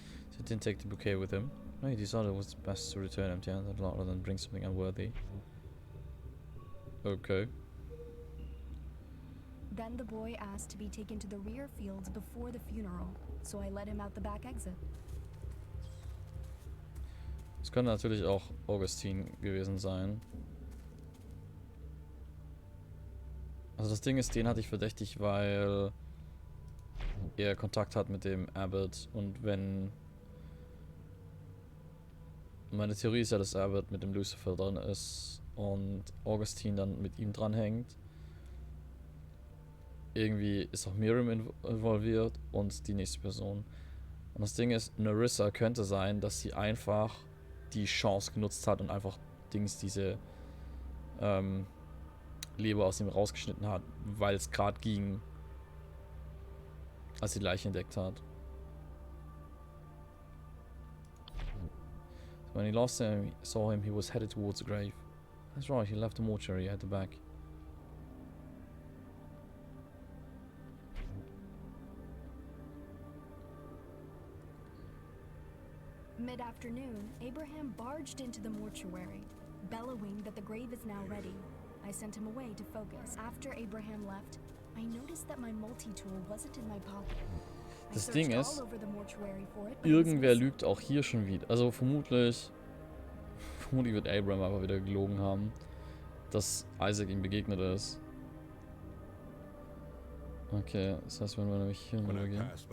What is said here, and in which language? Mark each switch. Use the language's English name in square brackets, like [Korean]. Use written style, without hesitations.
[English] So he didn't take the bouquet with him. No, he decided it was best to return empty-handed rather than bring something unworthy. Okay. Then the boy asked to be taken to the rear fields before the funeral, so I let him out the back exit. [German] Es könnte natürlich auch Augustin gewesen sein. Also das Ding ist, den hatte ich verdächtig, weil er Kontakt hat mit dem Abbot und wenn... Meine Theorie ist ja, dass Abbot mit dem Lucifer drin ist und Augustin dann mit ihm dranhängt. Irgendwie ist auch Miriam involviert und die nächste Person. Und das Ding ist, Nerissa könnte sein, dass sie einfach die Chance genutzt hat und einfach diese Leber aus ihm rausgeschnitten hat, weil es gerade ging, als sie die Leiche entdeckt hat. [English] When he last saw him, he was headed towards the grave. That's right, he left the mortuary at the back. Mid-afternoon, Abraham barged into the mortuary, bellowing that the grave is now ready. I sent him away to focus. After Abraham left, I noticed that my multi-tool wasn't in my pocket. [German] Das Ding ist, irgendwer lügt auch hier schon wieder. Also vermutlich wird Abraham aber wieder gelogen haben, dass Isaac ihm begegnet ist. Okay, das heißt, wenn wir nämlich hier gehen.